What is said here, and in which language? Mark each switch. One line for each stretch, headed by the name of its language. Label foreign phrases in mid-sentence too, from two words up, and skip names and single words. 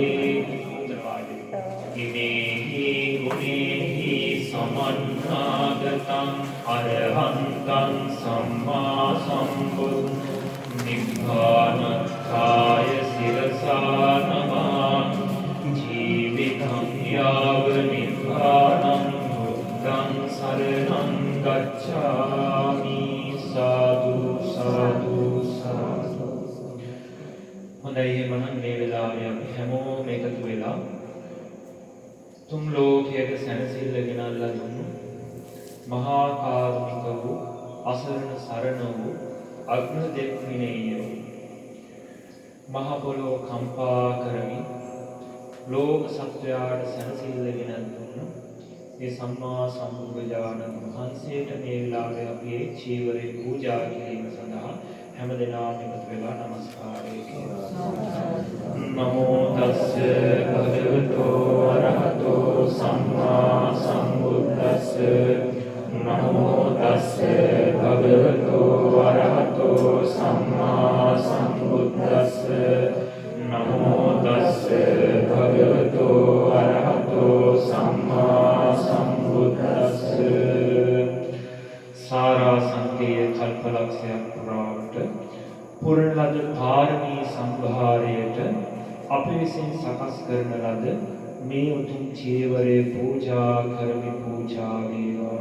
Pali: ඉමේහි ගුණේහි සමන්නාගතං අරහන්තං සම්මා සම්බුද්ධ නිබ්බානත්ථාය සිරසා නමාමි ජීවිතං යාව නිබ්බානං බුද්ධං සරණං ගච්ඡාමි සාදු සාදු සාදු.
Sinhala: හොඳයි එහෙනම් මේ වෙලාවේ අපි හැමෝම එකතු වෙලා තුන් ලෝකයට සැනසෙල්ල ගෙනල්ලා දුන්නු මහා කාරුණික වූ අසරණ සරණ වූ අග්න දෙක්මිනේය මහ පොළොව කම්පා කරමින් ලෝක සත්වයාට සැනසෙල්ල ගෙන දුන්නු ඒ සම්මා සම්බුදුරජාණන් වහන්සේට මේ වෙලාවේ අපි චීවරේ පූජා කිරීම සඳහා හැමදෙනාම එකතු වෙලා නමස්කාරය කරනවා.
Pali: නමෝ තස්ස භගවතෝ අරහතෝ සම්මා සම්බුද්දස්ස නමෝ තස්ස භගවතෝ අරහතෝ සම්මා සම්බුද්දස්ස නමෝ තස්ස භගවතෝ අරහතෝ සම්මා සම්බුද්දස්ස.
Sinhala: සාරා සංකේය කල්පලක්ෂයක් පුරාවට පුරණ ලද ධාර්මී සම්භාරයට අපි විසින් සකස් කරන ලද මේ උතුම් චීවරේ පූජා කරමි පූජා වේවා.